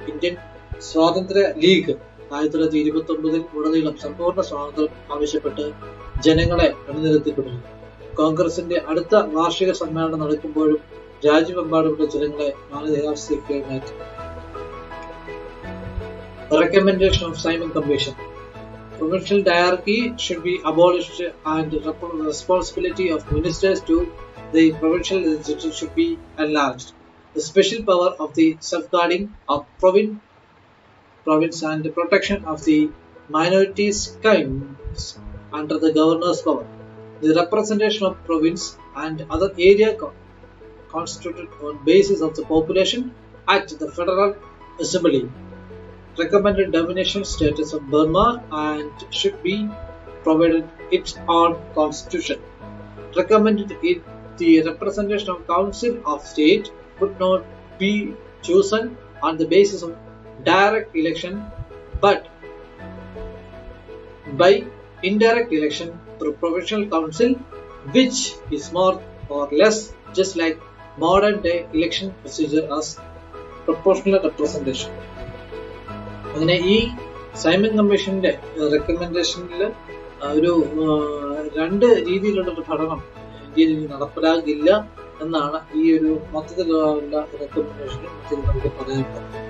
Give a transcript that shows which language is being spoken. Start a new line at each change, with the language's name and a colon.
Malayalam: Indian സ്വാതന്ത്ര്യ league 1929 ഉടനീളം സമ്പൂർണ്ണ സ്വാതന്ത്ര്യം ആവശ്യപ്പെട്ട് ജനങ്ങളെ അണിനിരത്തിക്കൊണ്ടിരുന്നു. കോൺഗ്രസിന്റെ അടുത്ത വാർഷിക സമ്മേളനം നടക്കുമ്പോഴും രാജ്യമെമ്പാടുമുള്ള ജനങ്ങളെ മാനസികാവസ്ഥയ്ക്ക് മാറ്റി.
English: Recommendation of Simon Commission. Provincial diarchy should be abolished and responsibility of ministers to the provincial legislature should be enlarged. The special power of the safeguarding of province and the protection of the minorities comes under the governor's power. The representation of province and other area constituted on basis of the population at the Federal Assembly recommended domination status of Burma and should be provided its own constitution. Recommended it the representation of Council of State would not be chosen on the basis of direct election but by indirect election through provincial council, which is more or less just like modern day election procedure as proportional representation.
Malayalam: അങ്ങനെ ഈ Simon കമ്മീഷന്റെ റെക്കമെൻഡേഷനിൽ ഒരു രണ്ട് രീതിയിലുള്ള ഒരു പഠനം ഇന്ത്യയിൽ നടപ്പിലാകില്ല എന്നാണ് ഈ ഒരു മൊത്തത്തിലുള്ള റെക്കമെൻഡേഷനിൽ നമുക്ക് പറയാനുള്ളത്.